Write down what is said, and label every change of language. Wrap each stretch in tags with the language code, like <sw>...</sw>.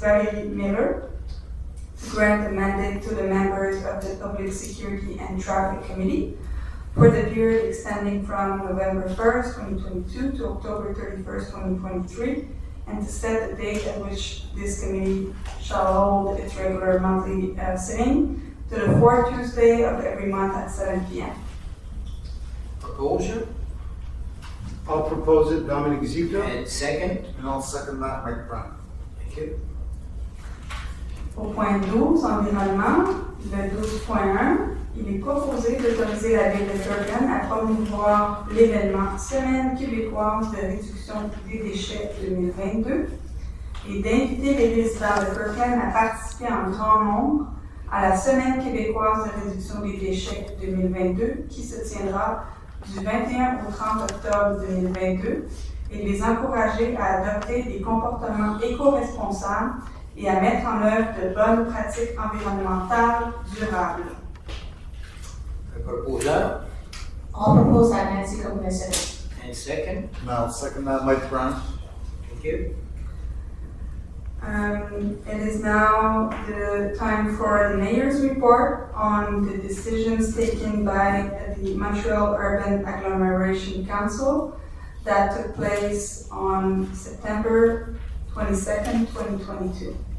<en>Valérie Miller, to grant the mandate to the members of the Public Security and Traffic Committee for the period extending from November 1st, 2022 to October 31st, 2023, and to set the date at which this committee shall hold its regular monthly sitting to the fourth Tuesday of every month at 7 p.m. Proposer, I'll propose it, Dominic Zito. and second. And I'll second that, Mike Brown. Thank you.</en> <fr>Au point 12, environnement, le 12.1, il est proposé d'autoriser la ville de Kirkland à promouvoir l'événement Semaine québécoise de réduction des déchets 2022 et d'inviter les résidents de Kirkland à participer en grand nombre à la Semaine québécoise de réduction des déchets 2022 qui se tiendra du 21 au 30 octobre 2022 et les encourager à adopter des comportements éco-responsables et à mettre en œuvre de bonnes pratiques environnementales durables. Un proposeur,</fr> <en>I'll propose that Nancy Koufianis. and second. And I'll second that, Mike Brown. Thank you. It is now the time for the mayor's report on the decisions taken by the Montreal Urban Agglomeration Council that took place on September 22nd, 2022.</en>